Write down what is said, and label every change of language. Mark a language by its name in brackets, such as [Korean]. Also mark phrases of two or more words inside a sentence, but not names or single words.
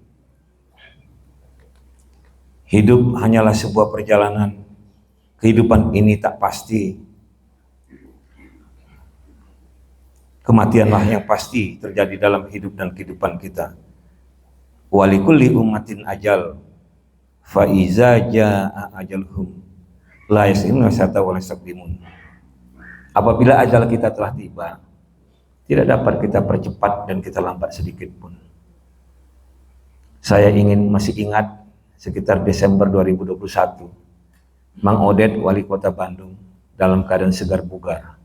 [Indonesian] hidup hanyalah sebuah perjalanan. Kehidupan ini tak pasti. Kematianlah yang pasti terjadi dalam hidup dan kehidupan kita. [Arabic] ولكل أمة أجل، فإذا جاء أجلهم لا يستأخرون ساعة ولا يستقدمون. [Indonesian] Apabila ajal kita telah tiba, tidak dapat kita percepat dan kita lambat sedikit pun. Saya masih ingat sekitar Desember 2021, Mang Odet, wali kota Bandung, dalam keadaan segar bugar.